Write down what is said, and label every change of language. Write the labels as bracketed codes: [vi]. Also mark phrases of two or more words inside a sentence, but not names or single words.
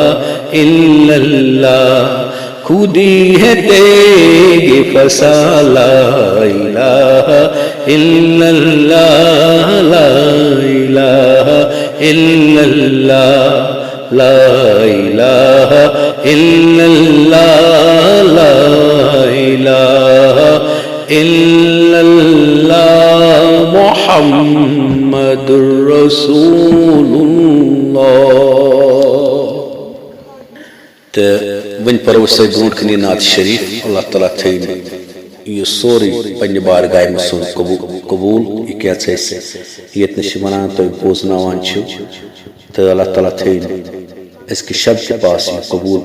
[ar] الا اللہ خودی ہے تیگ فسا لا الہ الا اللہ لا الہ الا اللہ لا الہ الا اللہ لا الہ الا اللہ محمد رسول اللہ [ks] تہٕ وۄنۍ پرو أسۍ تۄہہِ برونٛٹھ کَنہِ نعت شریٖف اللہ تعالیٰ تھٲیِن یہِ سورُے پنٛنہِ بارگاہہِ منٛز سون قبوٗل یہِ کیٛاہ ژٕ اَسہِ ییٚتنَس چھِ وَنان تُہۍ بوزناوان چھِو تہٕ اللہ تعالیٰ تھٲیِن أزکہِ شب تہِ پاس یہِ قبوٗل